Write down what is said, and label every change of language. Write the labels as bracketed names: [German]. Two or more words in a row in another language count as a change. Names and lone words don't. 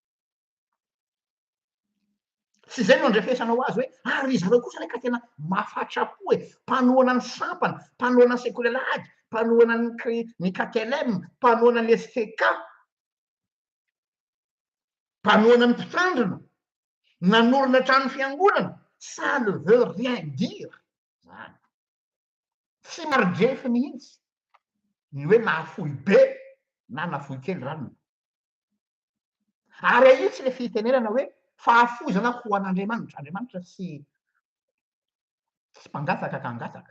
[Malagasy] Tsy zay no andrefesanao azy hoe ary zareo kosa reka tena mahafatrapo mpanohana ny sampana, mpanohana ny sekolelady, mpanohana ny KTLM, mpanohana ny STK, mpanohana ny mpitandrina, nanorina trano fiangonana. [French] Ça ne veut rien dire. [Malagasy] Zany. Tsy marodrefy mihitsy ny hoe nahafoy be na nahafoy kely ranony. Ary io tsy le fitenenana hoe fahafozana ho an'Andriamanitra. Andriamanitra tsy mpangataka ka hangataka.